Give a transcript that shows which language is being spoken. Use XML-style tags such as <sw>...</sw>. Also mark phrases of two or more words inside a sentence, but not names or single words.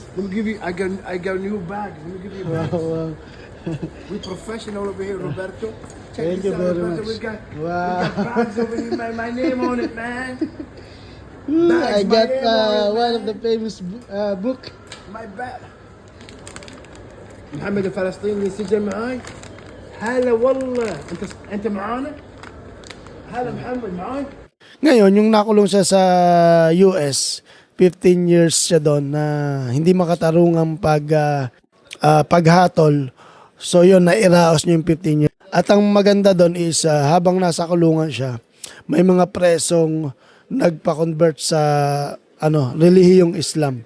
<en>Let me give you. I got new bags. Let me give you a bag. Wow. We professional over here, Roberto. Thank this you out, very Roberto. much. We got Wow. bags over here. My name on it, man. I Bags, my got name on it, one of man. the famous book. My bag.</en> <ar>محمد الفلسطيني سجل معاي. هلا والله. انت معانا؟ هلا محمد معاي.</ar> <tl>Ngayon, yung nakulong siya sa US, 15 years siya doon na hindi makatarungang paghatol. So yun, nairaos niya yung 15 years. At ang maganda doon is habang nasa kulungan siya, may mga presong nagpa-convert sa relihiyong Islam.</tl>